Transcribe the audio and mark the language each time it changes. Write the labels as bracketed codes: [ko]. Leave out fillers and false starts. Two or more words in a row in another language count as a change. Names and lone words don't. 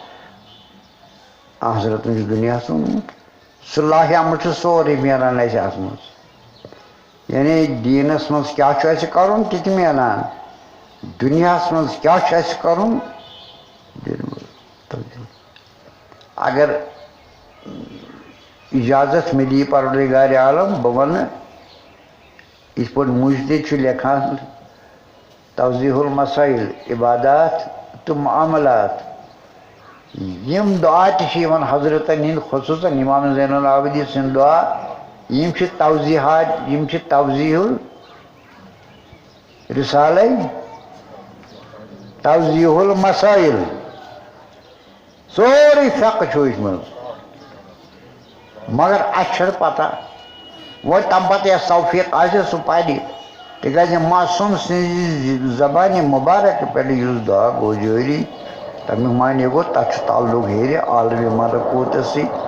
[ks] حضرتن چھُ دُنیاہس اوٚنمُت سُہ لاہہِ عمل چھُ سورُے میلان اَسہِ اتھ منٛز یعنی دیٖنس منٛز کیٛاہ چھُ اَسہِ کرُن تہِ تہِ میلان دُنیاہس منٛز کیٛاہ چھُ اَسہِ کرُن اگر اِجازت مِلی پروردگارِ عالم بہٕ وَنہٕ یِتھ پٲٹھۍ مُجدِد چھُ لیکھان توضیح المسائل عبادات تہٕ معاملات یِم دُعا تہِ چھِ یِوان حضرتن ہِنٛدۍ خصوٗصن اِمام زین العابدیٖن سٕنٛدۍ دُعا یِم چھِ توضیحات یِم چھِ توضیح الرسالے توضیح المسائل سورُے فقہ چھُ أتھۍ منٛز مگر اَسہِ چھَنہٕ پتہ وۄنۍ تَمہِ پتہٕ یَس توفیٖق آسہِ سُہ پرِ تِکیٛازِ معصوٗم سٕنٛزِ زبانہِ مُبارک پٮ۪ٹھ یُس دُعا گوٚو جٲری تَمیُک معنی گوٚو تَتھ چھُ تعلُق ہیٚرِ عالمِ ملکوٗتس سۭتۍ